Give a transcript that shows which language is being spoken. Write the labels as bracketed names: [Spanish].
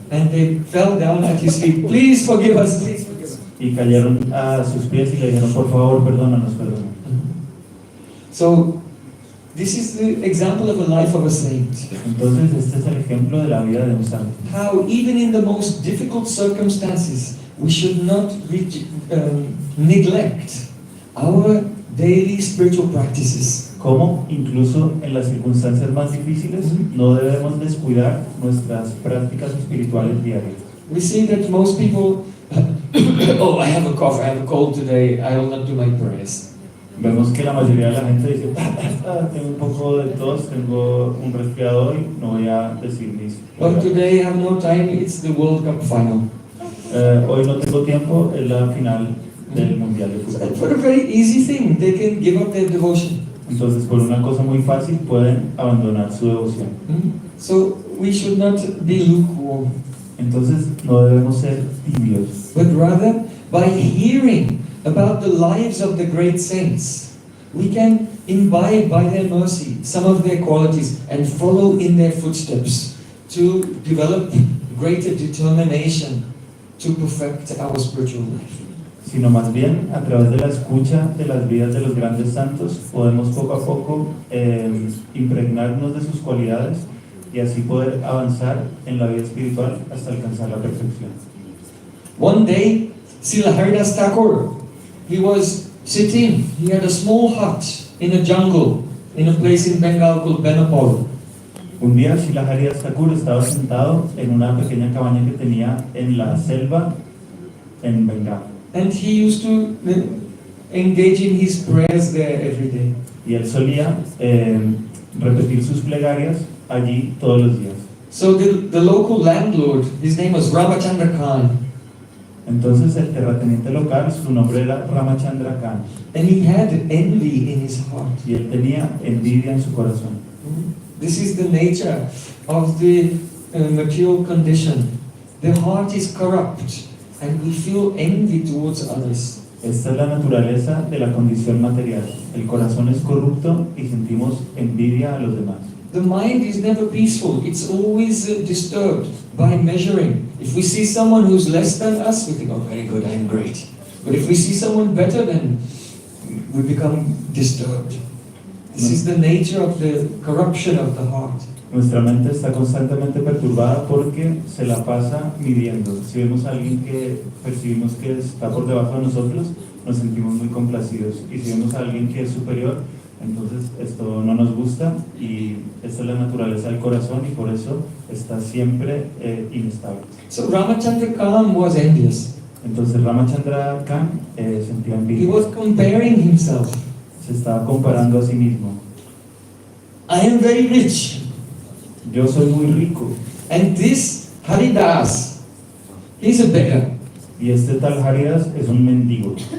[English] And they fell down at his feet. Please forgive us, please forgive us. [Spanish] Y cayeron a sus pies y le dijeron, por favor, perdónanos. [English] So, this is the example of a life of a saint. [Spanish] Entonces este es el ejemplo de la vida de un santo. [English] How even in the most difficult circumstances, we should not neglect our daily spiritual practices. [Spanish] Como incluso en las circunstancias más difíciles no debemos descuidar nuestras prácticas espirituales diarias. [English] We see that most people, oh, I have a cough, I have a cold today, I will not do my prayers. [Spanish] Vemos que la mayoría de la gente dice, tengo un poco de tos, tengo un resfriado hoy, no voy a decir mis. [English] But today I have no time, it's the World Cup final. [Spanish] Hoy no tengo tiempo, es la final del Mundial de [English] So [Spanish] Fútbol. [English] for a very easy thing, they can give up their devotion. [Spanish] Entonces, por una cosa muy fácil, pueden abandonar su devoción. [English] So we should not be lukewarm, [Spanish] Entonces, no debemos ser tibios, [English] but rather by hearing about the lives of the great saints, we can imbibe by their mercy some of their qualities and follow in their footsteps to develop greater determination to perfect our spiritual life. [Spanish] sino más bien a través de la escucha de las vidas de los grandes santos, podemos poco a poco impregnarnos de sus cualidades y así poder avanzar en la vida espiritual hasta alcanzar la perfección. [English] One day, Srila Haridas Thakur, he was sitting, he had a small hut in a jungle, in a place in Bengal called Benapol. [Spanish] Un día Srila Haridas Thakur estaba sentado en una pequeña cabaña que tenía en la selva en Bengala. [English] And he used to engage in his prayers there every day. [Spanish] Y él solía repetir sus plegarias allí todos los días. [English] So the local landlord, his name was Ramachandra Khan, [Spanish] Entonces el terrateniente local, su nombre era Ramachandra Khan, [English] and he had envy in his heart. [Spanish] y él tenía envidia en su corazón. [English] This is the nature of the material condition. The heart is corrupt, and we feel envy towards others. [Spanish] Esta es la naturaleza de la condición material. El corazón es corrupto y sentimos envidia a los demás. [English] The mind is never peaceful. It's always disturbed by measuring. If we see someone who's less than us, we think, oh, very good, I'm great. But if we see someone better, then we become disturbed. This is the nature of the corruption of the heart. [Spanish] Nuestra mente está constantemente perturbada porque se la pasa midiendo. Si vemos a alguien que percibimos que está por debajo de nosotros, nos sentimos muy complacidos. Y si vemos a alguien que es superior, entonces esto no nos gusta y esta es la naturaleza del corazón y por eso está siempre inestable. [English] So Ramachandra Khan was envious. [Spanish] Entonces Ramachandra Khan sentía [English] He [Spanish] envidia. [English] was comparing himself. [Spanish] Se estaba comparando a sí mismo. [English] I am very rich. [Spanish] Yo soy muy rico [English] And this Haridas, he's a beggar. [Spanish] y este tal Haridas es un mendigo.